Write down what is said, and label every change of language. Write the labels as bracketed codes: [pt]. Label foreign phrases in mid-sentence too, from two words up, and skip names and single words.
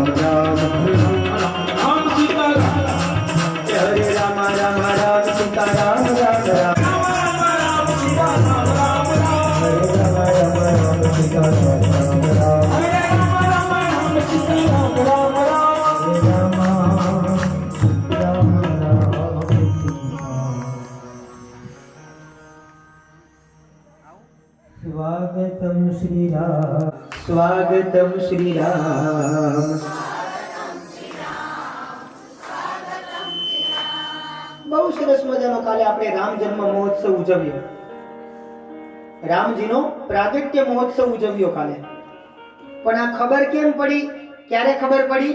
[hi] राम राम सीता हरे राम राम राम सीता राम राम राम राम सीता राम राम राम हरे राम राम राम सीता राम राम राम हरे राम राम राम सीता राम राम राम हरे राम स्वागतम श्री राम स्वागतम श्री राम [gu] બહુ સરસ મજાનો કાલે આપણે રામ જન્મ મહોત્સવ ઉજવ્યો. રામજીનો પ્રાગટ્ય મહોત્સવ ઉજવ્યો કાલે. પણ આ ખબર કેમ પડી? ક્યારે ખબર પડી?